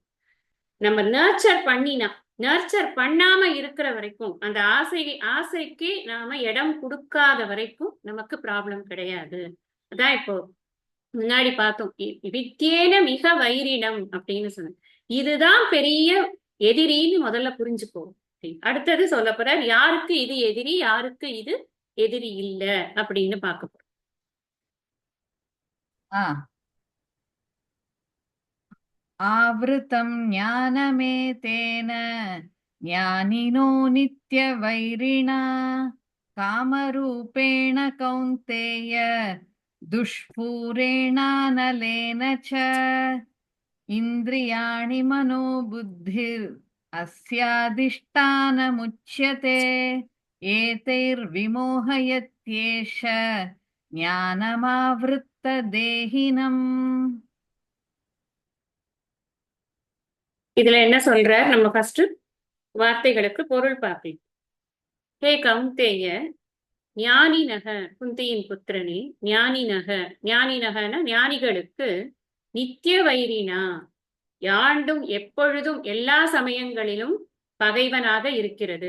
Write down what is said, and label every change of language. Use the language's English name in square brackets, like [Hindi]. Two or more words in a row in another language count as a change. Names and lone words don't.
[Tamil] நம்ம நர்ச்சர் பண்ணாம இருக்கிற வரைக்கும், அந்த ஆசைக்கு நாம இடம் கொடுக்காத வரைக்கும் நமக்கு ப்ராப்ளம் கிடையாது. அதான் இப்போ முன்னாடி பார்த்தோம், [Sanskrit] विद्ध्येनम् इह वैरिणम् [Tamil] அப்படின்னு சொன்ன. இதுதான் பெரிய எதிரின்னு முதல்ல புரிஞ்சுக்கோ. அடுத்தது சொல்ல போற யாருக்கு இது எதிரி, யாருக்கு இது எதிரி இல்ல அப்படின்னு பார்க்க போறோம். [Sanskrit] आवृतं ज्ञानमेतेन ज्ञानिनो नित्यवैरिणा कामरूपेण कौन्तेय दुष्पूरेणानलेन च इन्द्रियाणि मनोबुद्धिर् अस्याधिष्ठानमुच्यते एतैर्विमोहयत्येष ज्ञानमावृत्तदेहिनम्. [Tamil] இதுல என்ன சொல்றார்? நம்ம ஃபர்ஸ்ட் வார்த்தைகளுக்கு பொருள் பார்ப்போம். [Sanskrit] हे कौन्तेय, [Tamil] ஞானினக, குந்தியின் புத்திரனே, ஞானினக, ஞானினகன ஞானிகளுக்கு, [Sanskrit] नित्य वैरिणा, [Tamil] யாண்டும் எப்பொழுதும் எல்லா சமயங்களிலும் பகைவனாக இருக்கிறது.